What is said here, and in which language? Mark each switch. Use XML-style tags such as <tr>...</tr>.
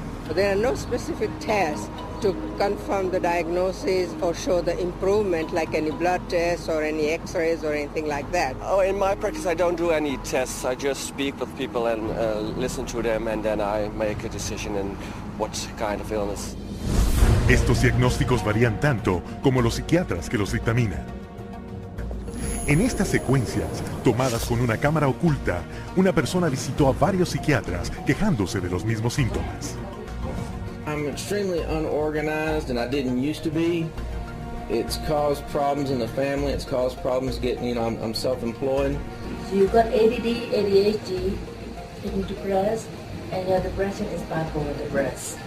<en>There are no specific tests to confirm the diagnosis or show the improvement, like any blood tests or any x-rays or anything like that. Oh, in my practice I don't do any tests. I just speak with people and listen to them, and then I make a decision in what kind of illness.</en> <es>Estos diagnósticos varían tanto como los psiquiatras que los dictaminan. En estas secuencias, tomadas con una cámara oculta, una persona visitó a varios psiquiatras quejándose de los mismos síntomas.</es> <en>I'm extremely unorganized, and I didn't used to be. It's caused problems in the family. It's caused problems getting, I'm self-employed. So you've got ADD, ADHD, getting depressed, and your depression is bipolar depressed.</en>